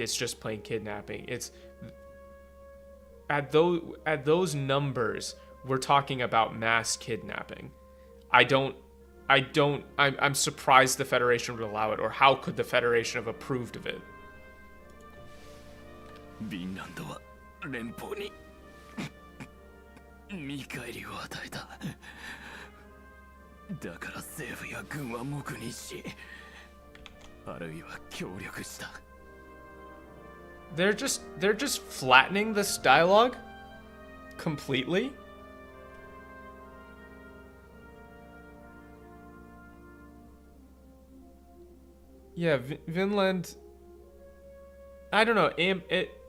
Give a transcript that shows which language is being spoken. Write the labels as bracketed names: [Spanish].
[English] It's just plain kidnapping. It's at those numbers, we're talking about mass kidnapping. I'm surprised the Federation would allow it, or how could the Federation have approved of it? [Japanese] フィンランドは連邦に見返りを与えた。だから政府や軍は黙認し、あるいは協力した。 [English] They're just flattening this dialogue. completely. Yeah, Vinland. I don't know.